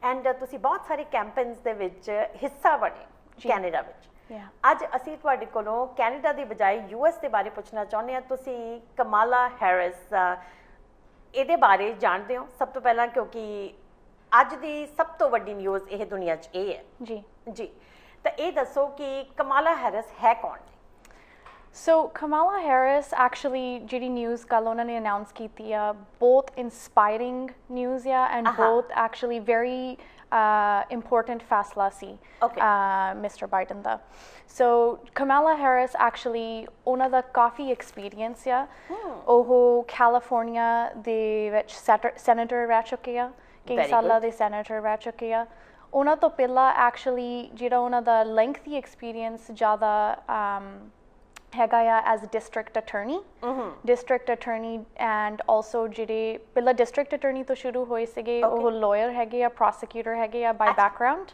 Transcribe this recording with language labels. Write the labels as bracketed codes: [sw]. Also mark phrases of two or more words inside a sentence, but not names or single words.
[pa] ਐਂਡ ਤੁਸੀਂ ਬਹੁਤ ਸਾਰੇ ਕੈਂਪੇਨਸ ਦੇ ਵਿੱਚ ਹਿੱਸਾ ਬਣੇ ਕੈਨੇਡਾ ਵਿੱਚ ਅੱਜ ਅਸੀਂ ਤੁਹਾਡੇ ਕੋਲੋਂ ਕੈਨੇਡਾ ਦੀ ਬਜਾਏ US ਦੇ ਬਾਰੇ ਪੁੱਛਣਾ ਚਾਹੁੰਦੇ ਹਾਂ ਤੁਸੀਂ ਕਮਾਲਾ ਹੈਰਿਸ ਇਹਦੇ ਬਾਰੇ ਜਾਣਦੇ ਹੋ ਸਭ ਤੋਂ ਪਹਿਲਾਂ ਕਿਉਂਕਿ ਅੱਜ ਦੀ ਸਭ ਤੋਂ ਵੱਡੀ ਨਿਊਜ਼ ਇਹ ਦੁਨੀਆ 'ਚ ਇਹ ਹੈ ਜੀ ਤਾਂ ਇਹ ਦੱਸੋ ਕਿ ਕਮਾਲਾ ਹੈਰਿਸ ਹੈ ਕੌਣ [en] So Kamala Harris actually [pa] ਜਿਹੜੀ news ਕੱਲ ਉਹਨਾਂ ਨੇ announce ਕੀਤੀ ਆ [en] both inspiring news and both actually very important [pa] ਫੈਸਲਾ ਸੀ [en] Mr. [pa] Biden ਦਾ so Kamala Harris actually ਉਹਨਾਂ ਦਾ ਕਾਫੀ experience ਆ ਉਹ California ਦੇ ਵਿੱਚ senator ਰਹਿ ਚੁੱਕੇ ਆ ਕਈ ਸਾਲਾਂ ਦੇ senator ਰਹਿ ਚੁੱਕੇ ਆ ਉਹਨਾਂ ਤੋਂ ਪਹਿਲਾਂ actually ਜਿਹੜਾ ਉਹਨਾਂ ਦਾ [en] lengthy experience [pa] ਜ਼ਿਆਦਾ ਹੈਗਾ ਆ [en] as district attorney and also [pa] ਜਿਹੜੇ ਪਹਿਲਾਂ ਡਿਸਟ੍ਰਿਕਟ ਅਟਰਨੀ ਤੋਂ ਸ਼ੁਰੂ ਹੋਏ ਸੀਗੇ ਉਹ ਲਾਇਰ ਹੈਗੇ ਆ ਪ੍ਰੋਸੀਕਿਊਟਰ ਹੈਗੇ ਆ [en] by background